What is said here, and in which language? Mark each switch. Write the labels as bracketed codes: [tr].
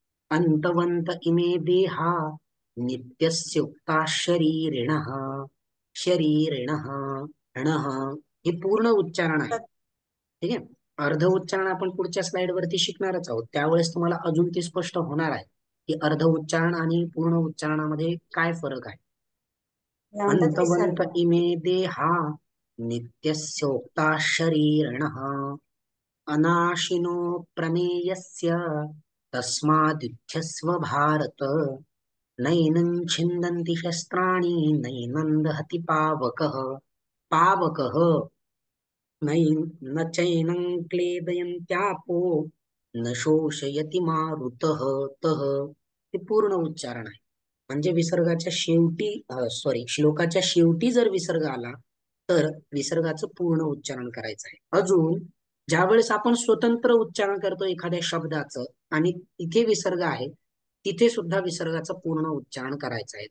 [sa] अंतवंत इमे देहा नित्यस्योक्ता शरीरिणः शरीरिणः णः [mr] हे पूर्ण उच्चारण आहे. ठीक आहे. अर्ध उच्चारण आपण पुढच्या स्लाइड वरती शिकणारच आहोत, त्यावेळेस तुम्हाला अजून ते स्पष्ट होणार आहे की अर्ध उच्चारण आणि पूर्ण उच्चारणामध्ये काय फरक आहे. [sa] अंतवंत इमे देहा नित्यस्योक्ता शरीरिणः अनाशिनो प्रमेयस्य तस्माद्युध्यस्व भारत नैनं छिन्दन्ति शस्त्राणि नैनं दहति पावकः पावकः न चैनं क्लेदयन्त्यापो न शोषयति मारुतः तः. [mr] हे पूर्ण उच्चारण आहे. म्हणजे विसर्गाच्या शेवटी श्लोकाच्या शेवटी जर विसर्ग आला तर विसर्गाचं पूर्ण उच्चारण करायचं आहे. अजून ज्यावेळेस आपण स्वतंत्र उच्चारण करतो एखाद्या शब्दाचं आणि तिथे विसर्ग आहे तिथे सुद्धा विसर्गाचं पूर्ण उच्चारण करायचं आहे.